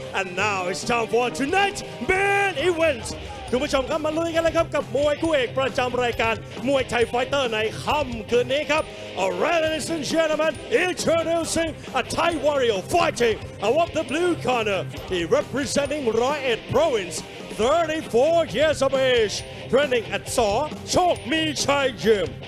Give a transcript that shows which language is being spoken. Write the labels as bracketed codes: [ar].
[en] And now it's time for tonight's main event. [th] คุณผู้ชมครับมาลุยกันเลยครับกับมวยคู่เอกประจำรายการมวยไทยไฟเตอร์ในค่ำคืนนี้ครับ [en] Alright, ladies and gentlemen, introducing a Thai warrior fighting out of the blue corner. He representing Roy Province, 34 years of age, training at Saw Chok Mi Chai Gym.